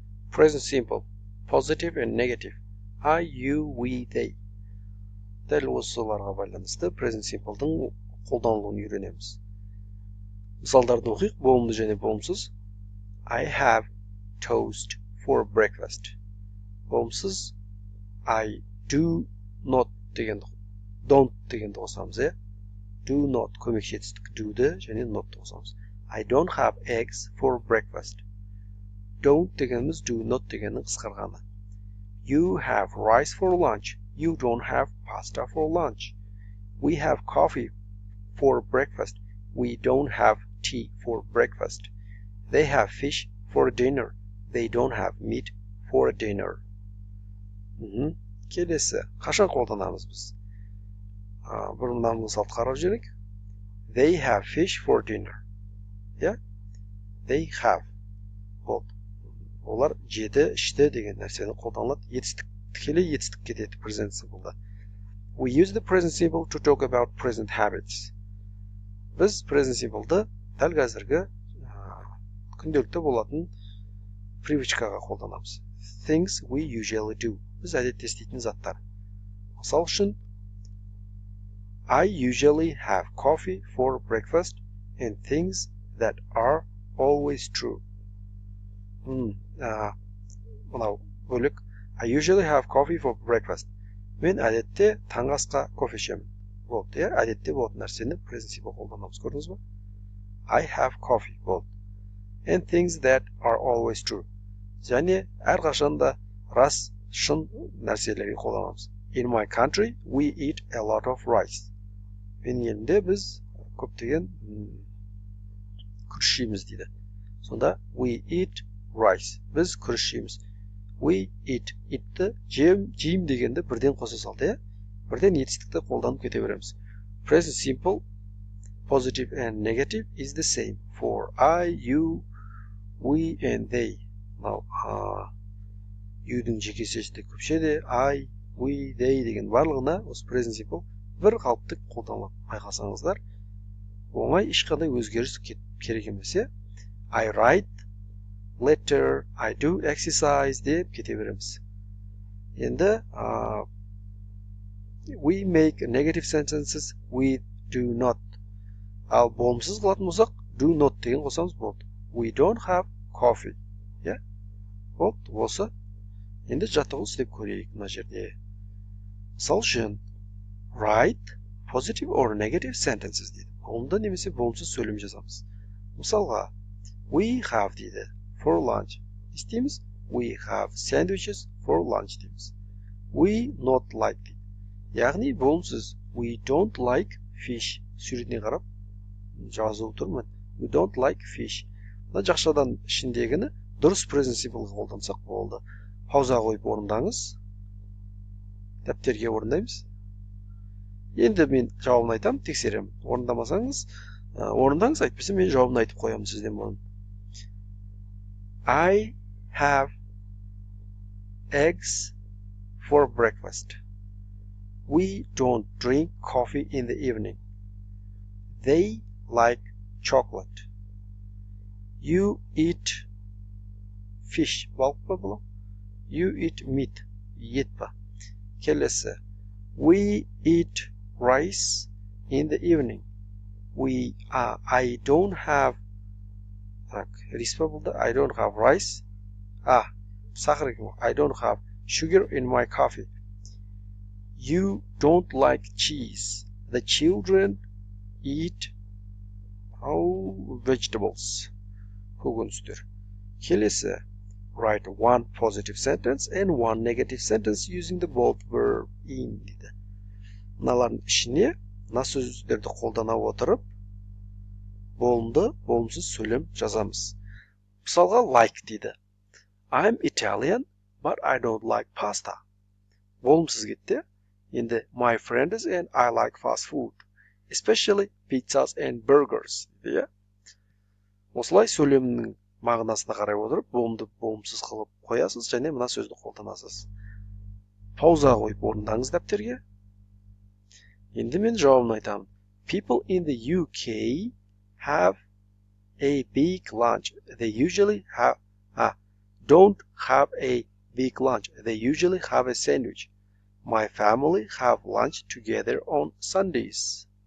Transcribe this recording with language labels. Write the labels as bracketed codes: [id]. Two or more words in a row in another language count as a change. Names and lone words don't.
[en] Present simple, positive and negative. I, you, we, they. [kk] Дәл осыларға байланысты [en] present simple'дың [kk] қолданылуын үйренеміз. Мысалдарды оқиық, болымды және болымсыз. [en] I have toast for breakfast. [kk] Болымсыз [en] I do not [kk] дегенді, don't дегенді қосамыз, е? [en] Do not [kk] көмекші етістік do'ды және not'ты қосамыз. [en] I don't have eggs for breakfast. [kk] Don't дегеніміз [en] do not [kk] дегеннің қысқарғаны. [en] You have rice for lunch. You don't have pasta for lunch. We have coffee for breakfast. We don't have tea for breakfast. They have fish for dinner. They don't have meat for dinner. [kk] Келесі, қашан қолданамыз біз? Бір мынаны мысалды қарап жүрейік. [en] They have fish for dinner. Yeah? They have. [kk] Олар жеді, ішті деген нәрсені қолданылады. Етістік, тікелей етістік кетеді [en] present simple'да. We use the present simple to talk about present habits. [kk] Біз [en] present simple'ды [kk] дәл қазіргі күнделікті болатын привычкаға қолданамыз. [en] Things we usually do. [kk] Біз әдетте істейтін заттар. Мысал үшін, [en] I usually have coffee for breakfast and things that are always true. [kk] Мынау бөлік. [en] I usually have coffee for breakfast. [kk] Мен әдетте таңғы асқа кофе ішемін. Болды, иә? Әдетте болатын нәрсені [en] present simple [kk] қолданамыз. Көрдіңіз бе? [en] I have coffee. Болды. And things that are always true. [kk] Және әрқашанда рас, шын нәрселерге қолданамыз. [en] In my country, we eat a lot of rice. [kk] Менің елімде біз көптеген күріш жейміз дейді. [en] Сонда we eat rice. [kk] Біз күріш жейміз. [en] We eat. [kk] Eat'ті жейм дегенді бірден қоса салды, бірден етістікті қолданып кете береміз. [en] Present simple, positive and negative is the same for I, you, we and they. Now, [kk] you'дің жеке сөзді көпшеде [en] I, we, they [kk] деген барлығына осы [en] present simple [kk] бір қалыпты қолданылады. Байқасаңыздар, оңай ешқандай өзгеріс керек емес. [en] I write letter, I do exercise [kk] деп кете береміз. [en] Енді we make negative sentences, we do not. [kk] Ал болымсыз қылатын болсақ, [en] do not [kk] деген қосамыз болды. [en] We don't have coffee. [kk] Болды, осы. Енді жаттығу істеп көрейік мына жерде. Мысал үшін, [en] write positive or negative sentences дейді. [kk] Болымды немесе болымсыз сөйлем жазамыз. Мысалға, [en] we have дейді. For lunch. Істейміз. We have sandwiches for lunch дейміз. We not like дейді. [kk] Яғни болымсыз. [en] We don't like fish. [kk] Суретіне қарап жазу тұрмын. [en] We don't like fish. [kk] Мына жақшадан ішіндегіні дұрыс [en] present simple [kk] қолдансақ болды. Пауза қойып орындаңыз. Дәптерге орындаймыз. Енді мен жауабын айтам, тексерем. Орындамасаңыз, орындаңыз, айтпаса мен жауабын айтып қоямын сізден бұрын. [en] I have eggs for breakfast. We don't drink coffee in the evening. They like chocolate. You eat fish. [kk] Балық па бұл? [en] You eat meat. [kk] Ет па? Келесі. [en] We eat rice in the evening. I don't have [kk] рис па болды? [en] I don't have rice. [kk] Сахар екен. [en] I don't have sugar in my coffee. You don't like cheese. The children eat vegetables. [kk] Көкөністер. Келесі. [en] Write one positive sentence and one negative sentence using the bold verb in дейді. [kk] Мыналардың ішіне мына сөздерді қолдана отырып болымды, болымсыз сөйлем жазамыз. Мысалға like дейді. [en] I'm Italian, but I don't like pasta. [kk] Болымсыз кетті. [en] Енді my friends and I like fast food, especially pizzas and burgers. [kk] Осылай сөйлемнің мағынасына қарай отырып, болымды болымсыз қылып қоясыз және мына сөзді қолданасыз. Пауза қойып орындаңыз дәптерге. Енді мен жауабын айтамын. [en] People in the UK have a big lunch. They usually don't have a big lunch. They usually have a sandwich. My family have lunch together on Sundays.